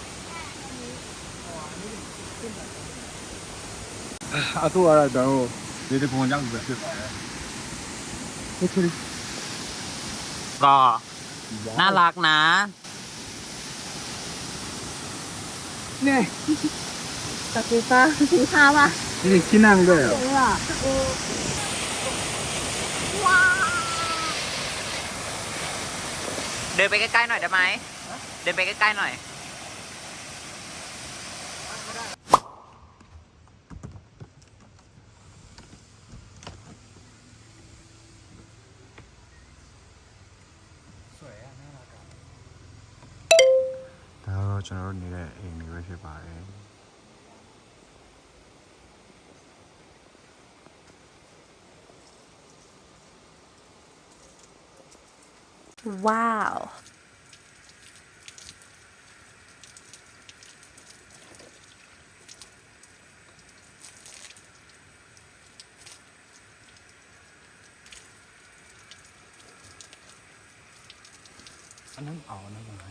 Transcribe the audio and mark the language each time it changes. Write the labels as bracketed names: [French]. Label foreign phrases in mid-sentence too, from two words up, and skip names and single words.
[Burmese] အတူရတော့ဒီတကွန်ကြောင့်ပဲဖြစ်ပါတယ်ဟုတ်ကဲ့ [Thai] ก็น่ารักนะ ตัดไฟฟ้าสีขาวป่ะ นี่กินนั่งด้วยเหรอ เออว้าว เดินไปใกล้ๆหน่อยได้ไหม เดินไปใกล้ๆหน่อย [Burmese] ဒါတော့ကျွန်တော်တို့နေတဲ့အိမ်မျိုးပဲဖြစ်ပါတယ် [Thai] ว้าว อันนั้นเอาอันนั้นมาให้